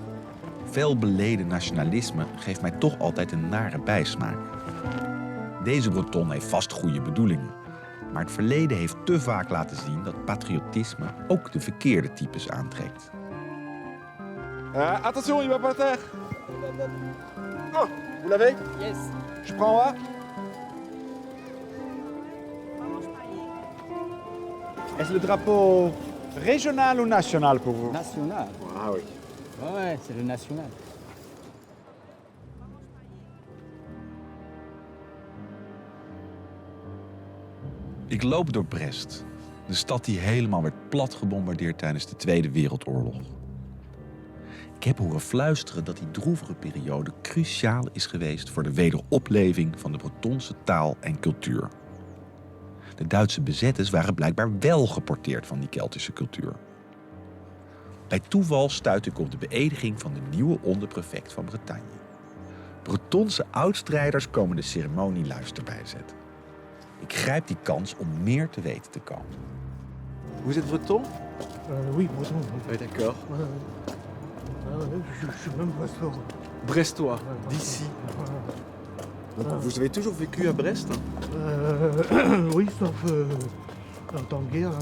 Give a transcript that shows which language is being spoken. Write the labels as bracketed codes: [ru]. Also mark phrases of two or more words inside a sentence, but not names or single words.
[nl] Veel beleden nationalisme geeft mij toch altijd een nare bijsmaak. Deze Breton heeft vast goede bedoelingen. Maar het verleden heeft te vaak laten zien dat patriotisme ook de verkeerde types aantrekt. [fr] Attention, il va pas terre. Oh, vous l'avez? Yes. Je prends un. Est-ce le drapeau régional ou national pour vous? National. Ah oui. Ouais, c'est le national. [nl] Ik loop door Brest, de stad die helemaal werd plat gebombardeerd tijdens de Tweede Wereldoorlog. Ik heb horen fluisteren dat die droevige periode cruciaal is geweest voor de wederopleving van de Bretonse taal en cultuur. De Duitse bezetters waren blijkbaar wel geporteerd van die Keltische cultuur. Bij toeval stuit ik op de beëdiging van de nieuwe onderprefect van Bretagne. Bretonse oudstrijders komen de ceremonieluister bijzetten. Ik Ik grijp die kans om meer te weten te komen. [fr] Vous êtes breton? Oui, breton. Oui, d'accord. Je suis même brestois. Brestois, d'ici. Donc, vous avez toujours vécu à Brest? Oui, sauf en temps de guerre.